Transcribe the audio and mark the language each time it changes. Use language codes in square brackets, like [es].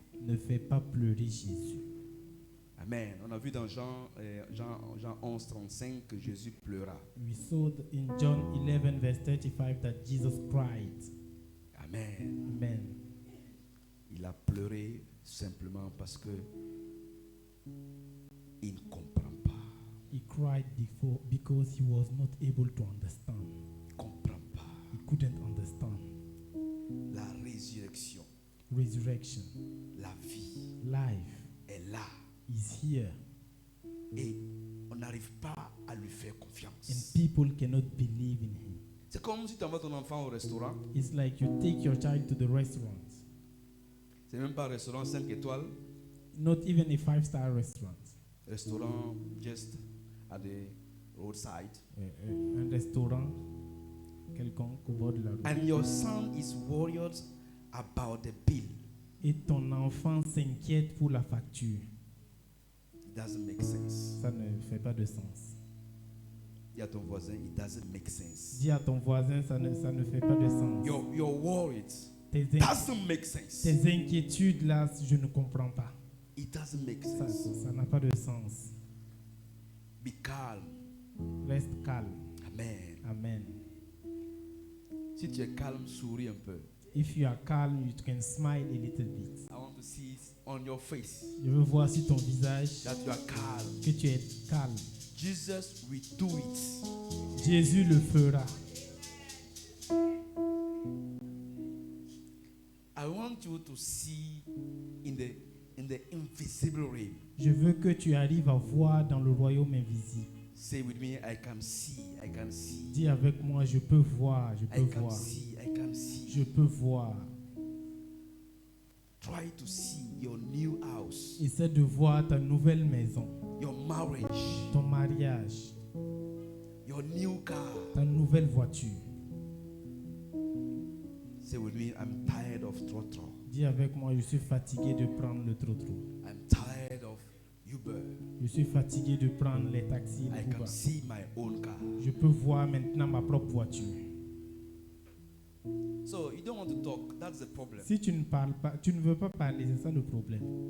[fr] Ne fais pas pleurer Jésus. Amen. On a vu dans Jean 11, 35 que Jésus pleura. [en] We saw in John 11 verse 35 that Jesus cried. Amen. Amen. [fr] Il a pleuré simplement parce que il ne comprend pas. [en] He cried because he was not able to understand. [fr] Il ne comprend pas. [en] He couldn't understand. [fr] La résurrection, [en] Resurrection, [fr] la vie [en] life [fr] est là. [en] is here, [fr] Et on n'arrive pas à lui faire [en] and [fr] confiance. [en] people cannot believe in him. [fr] C'est comme si tu envoies ton enfant au restaurant. [en] It's like you take your child to the restaurant, [fr] C'est même pas un restaurant 5 étoiles. [en] not even a 5-star restaurant, Restaurant just at the roadside. [fr] un restaurant quelconque au bord de la route. [en] And your son is worried about the bill. [fr] Et ton enfant s'inquiète pour la facture. [en] It doesn't make sense. [fr] Ça ne fait pas de sens. Dis à ton voisin, [en] it doesn't make sense. [fr] Dis à ton voisin, ça ne fait pas de sens. [en] Your worried [fr] Tes [en] doesn't make sense. [fr] inquiétudes là, je ne comprends pas. [en] It doesn't make [fr] Ça [en] sense. [fr] n'a pas de sens. [en] Be calm. [fr] Reste calme. Amen. Amen. Si tu es calme, souris un peu. [en] If you are calm, you can smile a little bit. I want to see it on your face [fr] Je veux voir sur ton visage [en] that you are calm. [fr] que tu es calme. [en] Jesus will do it. [fr] Jésus le fera. [en] I want you to see in the invisible realm. [fr] Je veux que tu arrives à voir dans le royaume invisible. [en] Say with me, I can see. I can see. [fr] Dis avec moi, je peux voir, je peux [en] I can [fr] voir. [en] see. I can see. [fr] Je peux voir. [en] Try to see your new house, [fr] Essaie de voir ta nouvelle maison, [en] your marriage, [fr] ton mariage, [en] your new car. [fr] ta nouvelle voiture. [en] Say with me, I'm tired of trotro. [fr] Dis avec moi, je suis fatigué de prendre le trotro. [en] I'm tired of Uber. [fr] Je suis fatigué de prendre les taxis, [en] I [fr] les [en] can [fr] Uber. [en] see my own car. [fr] Je peux voir maintenant ma propre voiture. [en] So you don't want to talk. That's the problem. [fr] Si tu ne parles pas, tu ne veux pas parler, c'est ça le problème.